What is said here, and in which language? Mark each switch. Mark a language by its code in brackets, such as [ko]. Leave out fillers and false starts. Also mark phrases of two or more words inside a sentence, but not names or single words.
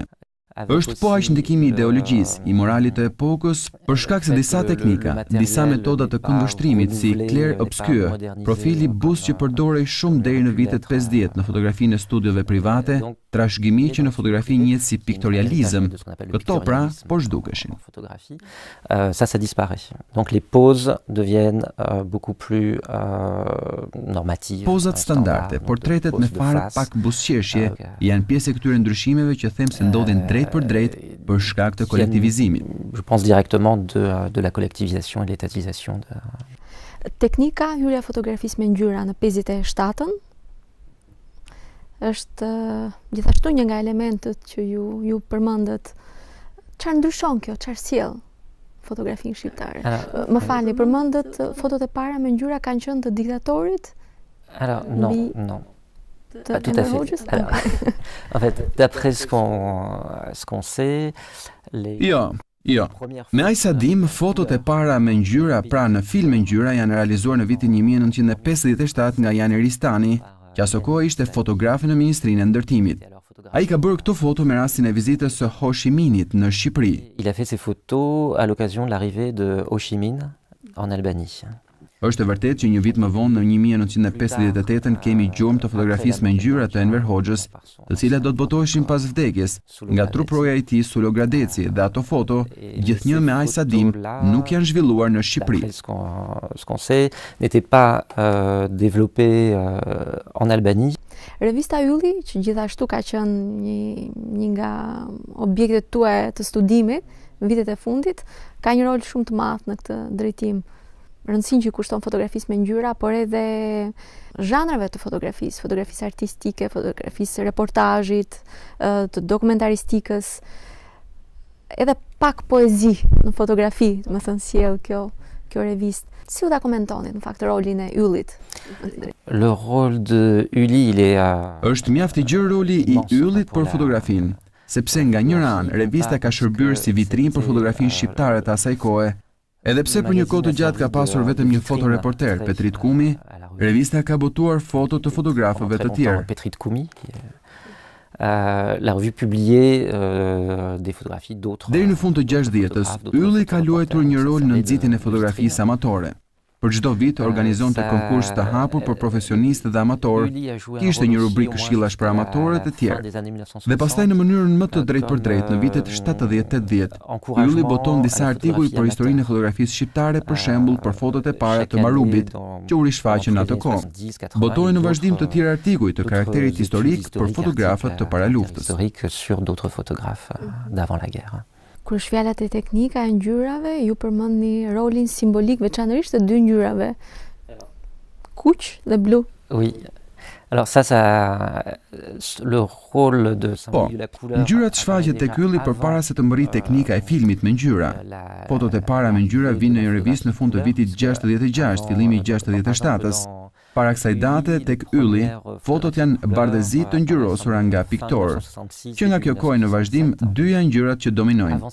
[sq] Është po aq ndikimi I ideologjisë, I moralit të epokës, për shkak se disa teknika, disa metoda të kundushtrimit si [fr] clair obscur, [sq] profili bus që përdorej shumë deri në vitet 50 në fotografinë e studiove private, trashëgimi që në fotografi njihet si piktorializëm. Këto pra po zhdukeshin. [fr] Ça disparaît. Donc les poses deviennent beaucoup plus normatives. [sq] Pozat standarde, portretet me fare pak buzëqeshje janë pjesë e këtyre ndryshimeve që them se ndodhin drejt për drejt për shkak të kolektivizimit. [fr] Je pense directement de la collectivisation et de l'étatisation. [sq] Teknika hyrja fotografisë me ngjyra në 57-ën është gjithashtu një nga elementët që ju përmendët. Çfarë ndryshon kjo, çfarë sjell fotografinë shqiptare? Më falni, përmendët fotot e para me ngjyra kanë qenë të diktatorit? [fr] Alors, non. Pas tout à fait. Alors, en fait, d'après ce qu'on sait, [sq] Jo. Me Aj Sadim, fotot e para me ngjyra, pra në film me ngjyra, janë realizuar në vitin 1957 nga Jani Ristani, që aso kohë ishte fotografi në Ministrinë e Ndërtimit. Ai ka bërë këto foto me rastin e vizitës së Ho Chi Minhit në Shqipëri. [fr] Il a fait ces photos à l'occasion de l'arrivée de Ho Chi Minh en Albanie. [sq] Është e vërtet që një vit më vonë në 1958 kemi gjurmë të fotografisë me ngjyra të Enver Hoxhës, të cilat do të botoheshin pas vdekjes, nga truproja i tij Sulo Gradeci, dhe ato foto, gjithnjë me Aj Sadim, nuk janë zhvilluar në Shqipëri. [fr] Ce qu'on sait n'était pas développé en Albanie. [sq] Revista Ylli, që gjithashtu ka qenë një nga objektet tuaja të studimit në vitet e fundit, ka një rol shumë të madh në këtë drejtim. Rëndësinë që kushton fotografisë me ngjyra, por edhe zhanreve të fotografisë artistike, fotografisë reportazhit, të dokumentaristikës, edhe pak poezi në fotografi, më thënë sjell kjo revistë. Si u ta komentonit në fakt rolin e Yllit? [fr] Le rôle de Ylli, il est [sq] Është mjaft I gjerë roli I Yllit për fotografinë, sepse nga njëra anë revista ka shërbyer si vitrinë për fotografinë shqiptare të asaj kohe. Edhe pse për një kohë të gjatë ka pasur vetëm një fotoreporter, Petrit Kumi, revista ka botuar foto të fotografëve të tjerë. [fr] Petrit Kumi, la revue publiait des photographies d'autres. [sq] Deri në fund të 60-s, Ylli ka luajtur një rol në nxitjen e fotografisë amatore. Për çdo vit organizonte konkurs të hapur për profesionistë dhe amatorë, kishte një rubrikë këshillash për amatorët e tjerë. Dhe pastaj në mënyrën më të drejtë në vitet 70-80, Ylli boton disa artikuj për historinë e fotografisë shqiptare, për shembull për fotot e para të Marubit, që u rishfaqen atë kohë. Botoi në vazhdim të tjerë artikuj të karakterit historik për fotografët të paraluftës. [fr] Sur d'autres photographes d'avant la guerre. [sq] Kur është fjala e teknika e ngjyrave, ju përmendni rolin simbolik veçanërisht të dy ngjyrave, kuq dhe blu. [fr] Oui. Alors ça le rôle de symbole de la couleur. [sq] Ngjyrat shfaqet tek Ylli përpara se të mbërritë teknika e filmit me ngjyra. Fotot e para me ngjyra vinë në një revistë në fund të vitit 66, fillimi I 67-s. Para kësaj date, tek Ylli, fotot janë bardhëzi të ngjyrosura nga piktorë, që nga kjo kohë në vazhdim, dy janë ngjyrat që dominojnë.